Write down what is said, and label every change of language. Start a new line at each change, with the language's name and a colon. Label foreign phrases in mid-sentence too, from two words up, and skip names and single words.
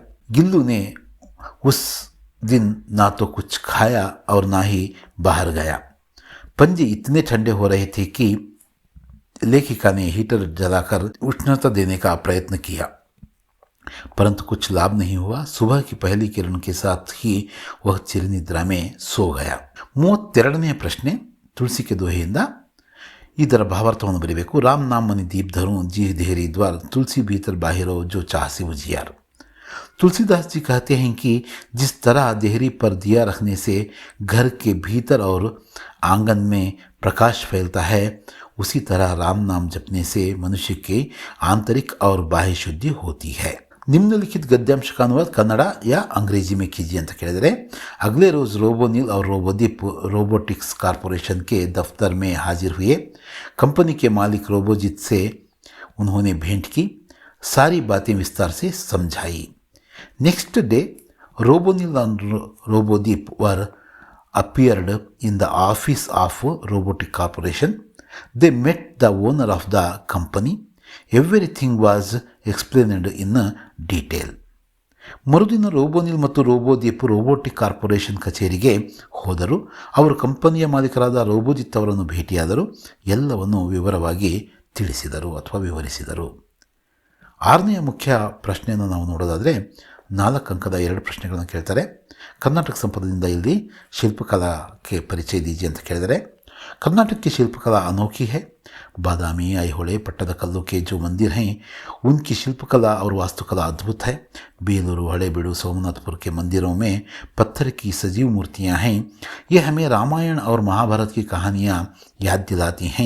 Hindi: गिल्लू ने उस दिन ना तो कुछ खाया और ना ही बाहर गया। पंजे इतने ठंडे हो रहे थे कि लेखिका ने हीटर जलाकर उष्णता देने का प्रयत्न किया, परंतु कुछ लाभ नहीं हुआ। सुबह की पहली किरण के साथ ही वह चिरनिद्रा में सो गया।
Kannada: 32ನೇ ಪ್ರಶ್ನೆ ತುಳಸಿಕೆ ದೋಹೆಯಿಂದ ಇದರ ಭಾವಾರ್ಥವನ್ನು ಬರೀಬೇಕು।
Hindi: राम नाम मनि दीप धरूं जी देहरी द्वार तुलसी भीतर बाहिरो जो चाहसी उजियार। तुलसीदास जी कहते हैं कि जिस तरह देहरी पर दिया रखने से घर के भीतर और आंगन में प्रकाश फैलता है, उसी तरह राम नाम जपने से मनुष्य की आंतरिक और बाह्य शुद्धि होती है। निम्नलिखित गद्यांश का अनुवाद कन्नड़ या अंग्रेजी में कीजिए
Kannada: ಅಂತ ಕೇಳಿದರೆ,
Hindi: अगले रोज रोबोनिल और रोबोदीप रोबोटिक्स कॉरपोरेशन के दफ्तर में हाजिर हुए। कंपनी के मालिक रोबोजित से उन्होंने भेंट की, सारी बातें विस्तार से समझाई।
English: next day रोबोनिल and रोबोदीप वर appeared in the office of robotic corporation. They met the owner of the company. Everything was explained in detail.
Kannada: ಮರುದಿನ ರೋಬೋನಿಲ್ ಮತ್ತು ರೋಬೋದೀಪ್ ರೋಬೋಟಿಕ್ ಕಾರ್ಪೊರೇಷನ್ ಕಚೇರಿಗೆ ಹೋದರು. ಅವರು ಕಂಪನಿಯ ಮಾಲೀಕರಾದ ರೋಬೋಜಿತ್ ಅವರನ್ನು ಭೇಟಿಯಾದರು. ಎಲ್ಲವನ್ನು ವಿವರವಾಗಿ ತಿಳಿಸಿದರು ಅಥವಾ ವಿವರಿಸಿದರು. 6ನೇ ಮುಖ್ಯ ಪ್ರಶ್ನೆಯನ್ನು ನಾವು ನೋಡೋದಾದರೆ 4 ಅಂಕದ 2 ಪ್ರಶ್ನೆಗಳನ್ನು ಕೇಳ್ತಾರೆ.
Hindi: कर्नाटक संपदा इल्ली शिल्पकला के परिचय दीजिए
Kannada: ಅಂತ ಕೇಳಿದರೆ,
Hindi: कर्नाटक की शिल्पकला अनोखी है। बादामी, ऐहोले, पट्टदकल्लू के जो मंदिर हैं उनकी शिल्पकला और वास्तुकला अद्भुत है। बेलूरू, हड़ेबीडू, सोमनाथपुर के मंदिरों में पत्थर की सजीव मूर्तियां हैं। ये हमें रामायण और महाभारत की कहानियां याद दिलाती हैं।